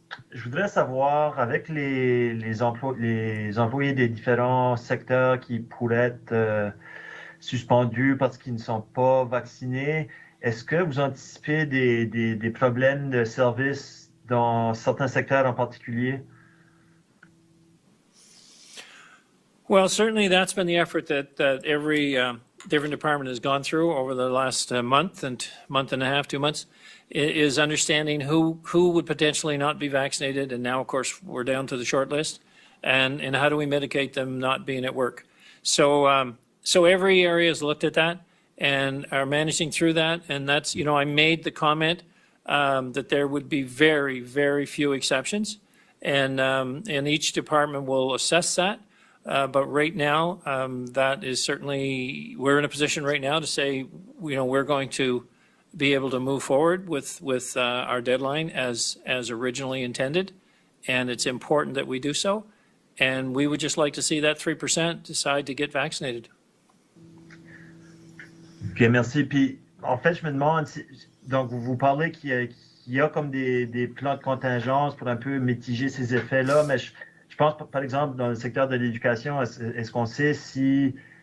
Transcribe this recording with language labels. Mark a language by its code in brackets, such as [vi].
[fr] Je voudrais savoir, avec les employés des différents secteurs qui pourraient être suspendus parce qu'ils ne sont pas vaccinés, est-ce que vous anticipez des problèmes de service dans certains secteurs en particulier? [en] Well, certainly that's been the effort that every different department has gone through over the last month and a half, 2 months, is understanding who would potentially not be vaccinated. And now, of course, we're down to the short list. And how do we mitigate them not being at work? So every area has looked at that and are managing through that. And that's, you know, I made the comment that there would be very, very few exceptions. And each department will assess that. But right now, that is certainly, we're in a position right now to say, you know, we're going to be able to move forward with our deadline as originally intended. And it's important that we do so. And we would just like to see that 3% decide to get vaccinated. [fr] Bien, merci. Puis, en fait, je me demande, donc vous parlez qu'il y a comme des plans de contingence pour un peu mitiger ces effets-là, mais je pense, par exemple, dans le secteur de l'éducation, est-ce qu'on sait si